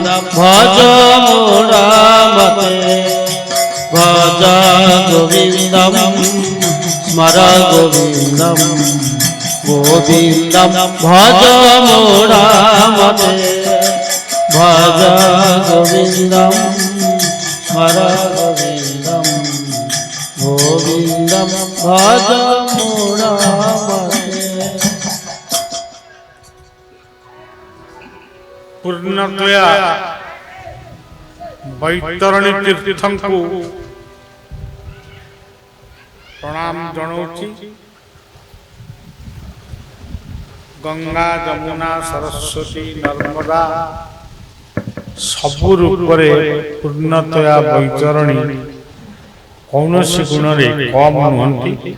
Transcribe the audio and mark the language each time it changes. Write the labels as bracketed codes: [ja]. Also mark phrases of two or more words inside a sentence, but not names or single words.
[sa] ভজ মূঢ়মতে ভজ গোবিন্দম স্মর গোবিন্দম গোবিন্দম ভজ মূঢ়মতে ভজ গোবিন্দম স্মর গোবিন্দম গোবিন্দম ভজ মূঢ়মতে। [or] ପୂର୍ଣ୍ଣଦୟା ବୈତରଣୀ ତୀର୍ଥଙ୍କୁ ପ୍ରଣାମ ଜଣାଉଛି। ଗଙ୍ଗା ଯମୁନା ସରସ୍ୱତୀ ନର୍ମଦା ସବୁ ରୂପରେ ପୂର୍ଣ୍ଣଦୟା ବୈତରଣୀ କୌଣସି ଗୁଣରେ କମ୍ ନୁହନ୍ତି।